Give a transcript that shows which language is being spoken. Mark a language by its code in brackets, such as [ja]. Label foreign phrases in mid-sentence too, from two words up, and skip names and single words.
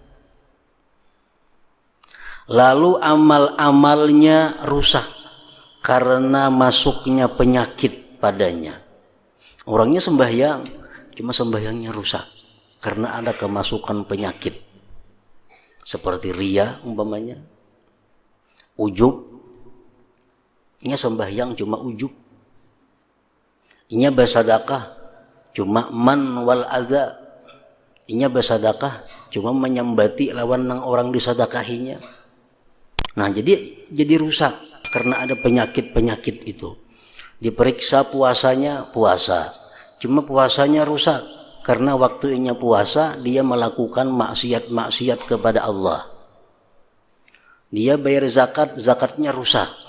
[id] Lalu amal-amalnya rusak karena masuknya penyakit padanya. Orangnya sembahyang, cuma sembahyangnya rusak karena ada kemasukan penyakit seperti riya umpamanya, ujub. [bjn] Inya sembahyang cuma ujub, inya bersedekah cuma [ar] المن والأذى, [bjn] inya bersedekah cuma menyambati lawan nang orang disedekahinya. [id] Nah, jadi rusak karena ada penyakit-penyakit itu. Diperiksa puasanya, puasa. Cuma puasanya rusak karena waktunya puasa dia melakukan maksiat-maksiat kepada Allah. Dia bayar zakat, zakatnya rusak.